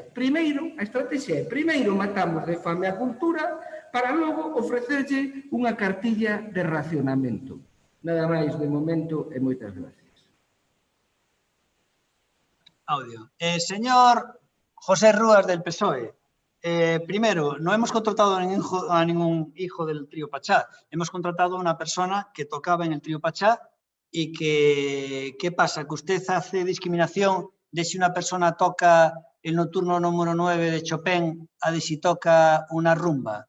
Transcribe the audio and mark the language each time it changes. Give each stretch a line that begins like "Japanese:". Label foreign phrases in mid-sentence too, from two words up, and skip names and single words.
Galician: Primeiro, a estrategia é, primeiro matamos de fame a cultura para logo ofrecerlle unha cartilla de racionamento. Nada máis de momento e moitas gracias.
Spanish: Audio. Señor José Rúas del PSOE, primero, no hemos contratado a ningún hijo del trío Pachá. Hemos contratado a una persona que tocaba en el trío Pachá y que, ¿qué pasa? Que usted hace discriminación de si una persona toca el nocturno número 9 de Chopin a de si toca una rumba.